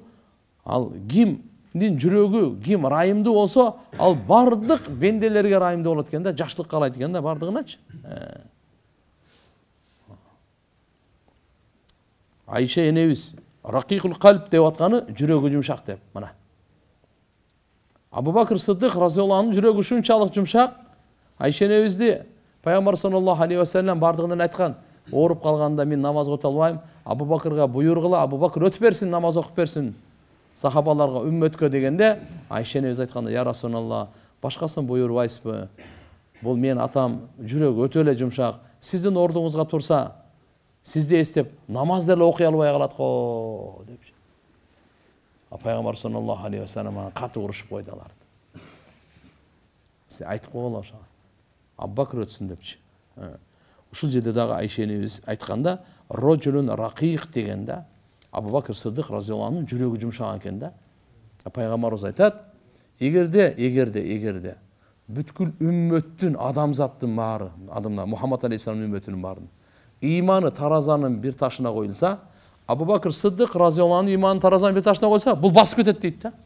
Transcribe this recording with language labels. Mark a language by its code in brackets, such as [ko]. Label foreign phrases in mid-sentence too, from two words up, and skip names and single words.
[ky] Ал кимдин жүрөгү, ким райымдуу болсо, ал бардык бенделерге райымдуу болот экен да, жакшылык каалайт экен да, бардыгыначы. Айша энебиз [ar] رقيق القلب [ky] деп атканы жүрөгү жумшак деп. Мына. Абу Бакр Сыддык [ar] رضي الله عنه [ky] жүрөгү ушунчалык жумшак. Айша энебизди Пайгамбар [ar] صلى الله عليه وسلم [ky] бардыгынан айткан, ооруп калганда мен намаз окута албайм, Абу Бакрга буйругула, Абу Бакр өтүп берсин, намаз окуп берсин сахабаларга, үммөткө дегенде, Айша энебиз айтканда, [ar] يا رسول الله, [ky] башкасын буйрубайсызбы? Бул мен атам жүрөгү өтө эле жумшак. Сиздин ордуңузга турса, сизди эстеп намаз деле окуй албай калат го деп. Пайгамбар [ar] صلى الله عليه وسلم [ky] катуу урушуп койду аларды. Сиз айтып койгула ошого. Абу Бакр өтсүн депчи. Ушул жерде дагы Айша энебиз айтканда, [ar] رجل رقيق [ky] дегенде, Абу Бакр Сыддык [ar] رضي الله عنه [ky] жүрөгү жумшак экен да. Пайгамбарыбыз айтат, эгерде бүткүл үммөттүн, адамзаттын баары, адамдар Мухаммад алейхиссаламдын үммөтүнүн баарын иманы таразанын бир ташына коюлса, Абу Бакр Сыддык [ar] رضي الله عنه [ky] иманын таразанын бир ташына коюлса, бул басып кетет дейт да.